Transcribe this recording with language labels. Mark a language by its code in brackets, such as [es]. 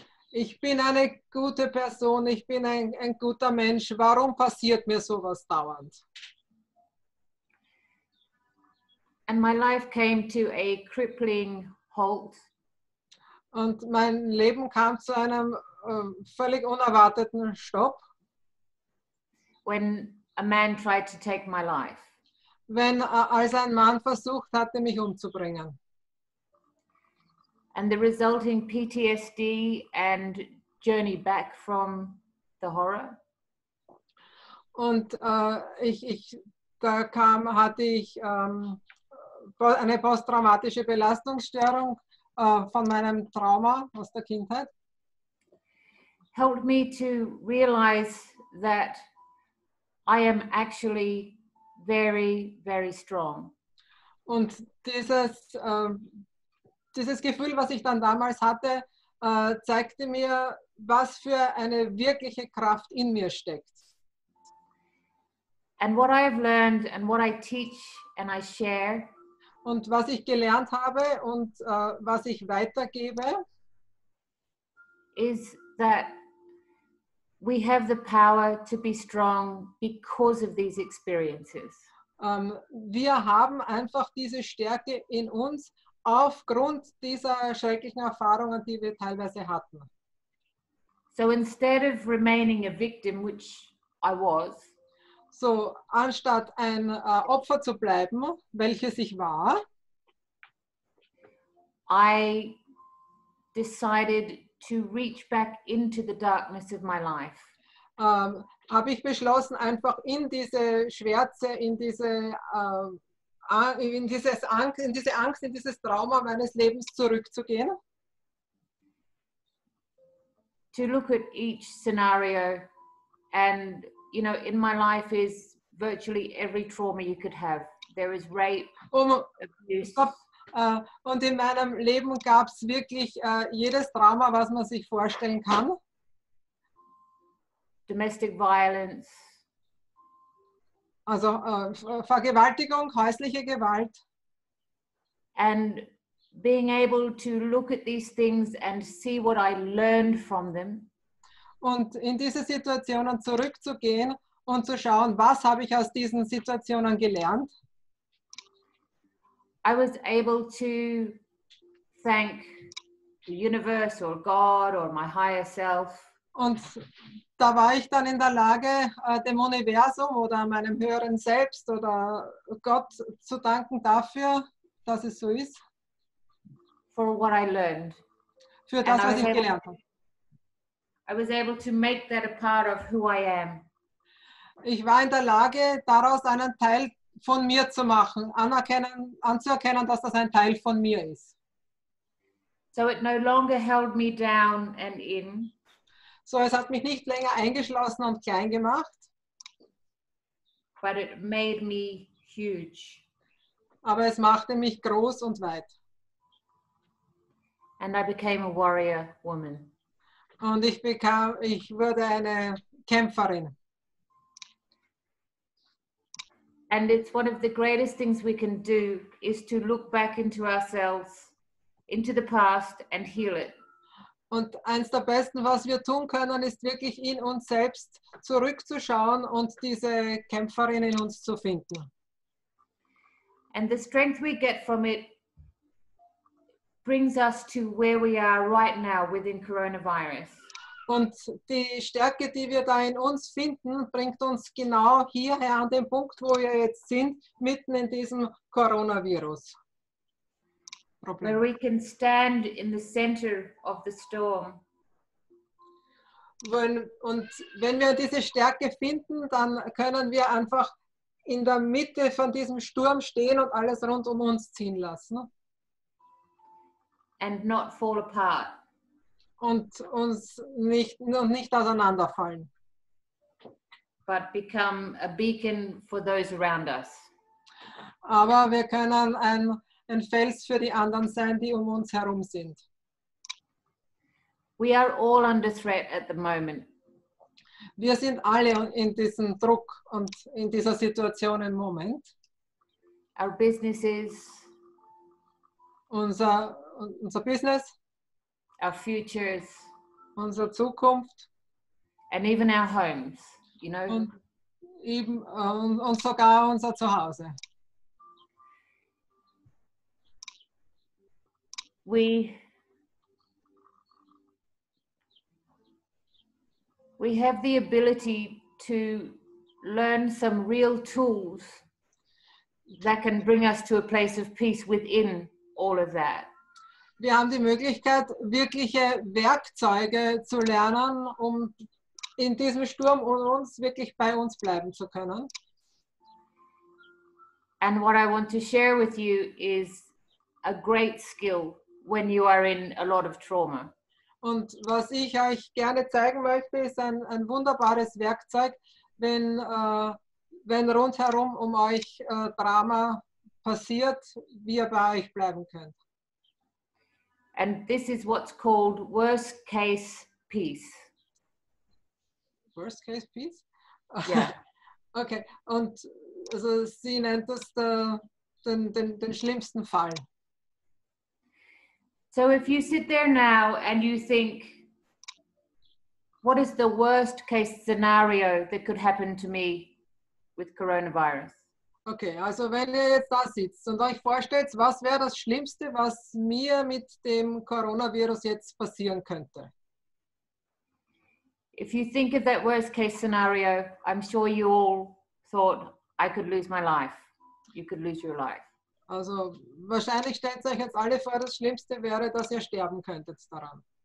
[de] Ich bin eine gute Person, ich bin ein guter Mensch. Warum passiert mir sowas dauernd? [en] And my life came to a crippling halt. [de] Und mein Leben kam zu einem völlig unerwarteten Stopp, [en] when a man tried to take my life. [de] wenn als ein Mann versucht hatte, mich umzubringen. [en] And the resulting PTSD and journey back from the horror. [de] Und da hatte ich eine posttraumatische Belastungsstörung von meinem Trauma aus der Kindheit. [en] Helped me to realize that I am actually very, very strong. [de] Und dieses Gefühl, was ich dann damals hatte, zeigte mir, was für eine wirkliche Kraft in mir steckt. [en] And what I have learned and what I teach and I share [de] Und was ich gelernt habe und was ich weitergebe, [en] is that we have the power to be strong because of these experiences. [de] Wir haben einfach diese Stärke in uns aufgrund dieser schrecklichen Erfahrungen, die wir teilweise hatten. [en] So instead of remaining a victim, which I was, [de] So, anstatt ein Opfer zu bleiben, welches ich war, [en] I decided to reach back into the darkness of my life. [de] habe ich beschlossen, einfach in diese Schwärze, in diese Angst, in dieses Trauma meines Lebens zurückzugehen. [en] To look at each scenario, and you know, in my life is virtually every trauma you could have. There is rape, abuse. [de] Und in meinem Leben gab es wirklich jedes Trauma, was man sich vorstellen kann. [en] Domestic violence. [de] Also Vergewaltigung, häusliche Gewalt. [en] And being able to look at these things and see what I learned from them. [de] Und in diese Situationen zurückzugehen und zu schauen, was habe ich aus diesen Situationen gelernt. [en] I was able to thank the universe or God or my higher self. [de] Und da war ich dann in der Lage, dem Universum oder meinem höheren Selbst oder Gott zu danken dafür, dass es so ist. [en] For what I learned. [de] Für das, was ich gelernt habe. [en] I was able to make that a part of who I am. [de] Ich war in der Lage, daraus einen Teil von mir zu machen, anzuerkennen, dass das ein Teil von mir ist. [en] So it no longer held me down and in. [de] So, es hat mich nicht länger eingeschlossen und klein gemacht. [en] But it made me huge. [de] Aber es machte mich groß und weit. [en] And I became a warrior woman. [de] Und ich wurde eine Kämpferin. [en] And it's one of the greatest things we can do is to look back into ourselves, into the past and heal it. [de] Und eins der besten, was wir tun können, ist wirklich in uns selbst zurückzuschauen und diese Kämpferin in uns zu finden. [en] And the strength we get from it brings us to where we are right now within coronavirus. [de] Und die Stärke, die wir da in uns finden, bringt uns genau hierher an den Punkt, wo wir jetzt sind, mitten in diesem Coronavirus. [en] Where we can stand in the center of the storm. [de] Und wenn wir diese Stärke finden, dann können wir einfach in der Mitte von diesem Sturm stehen und alles rund um uns ziehen lassen. [en] And not fall apart. [de] Und uns nicht auseinanderfallen. [en] But become a beacon for those around us. [de] Aber wir können ein Fels für die anderen sein, die um uns herum sind. [en] We are all under threat at the moment. [de] Wir sind alle in diesem Druck und in dieser Situation im Moment. [en] Our businesses, [de] Unser Business, [en] our futures, [de] unsere Zukunft [en] and even our homes, you know. [de] Und sogar unser Zuhause. [en] we have the ability to learn some real tools that can bring us to a place of peace within all of that. [de] Wir haben die Möglichkeit, wirkliche Werkzeuge zu lernen, um in diesem Sturm und uns wirklich bei uns bleiben zu können. [en] And what I want to share with you is a great skill when you are in a lot of trauma. [de] Und was ich euch gerne zeigen möchte, ist ein wunderbares Werkzeug, wenn rundherum um euch Drama passiert, wie ihr bei euch bleiben könnt. [en] And this is what's called worst case peace. Worst case peace? Yeah. [de] Okay, und also sie nennt das den schlimmsten Fall. [en] So if you sit there now and you think, what is the worst case scenario that could happen to me with coronavirus? [de] Okay, also wenn ihr jetzt da sitzt und euch vorstellt, was wäre das Schlimmste, was mir mit dem Coronavirus jetzt passieren könnte? [en] If you think of that worst case scenario, I'm sure you all thought, I could lose my life. You could lose your life. [de] Also wahrscheinlich stellt euch jetzt alle vor, das Schlimmste wäre, dass ihr sterben könntet daran.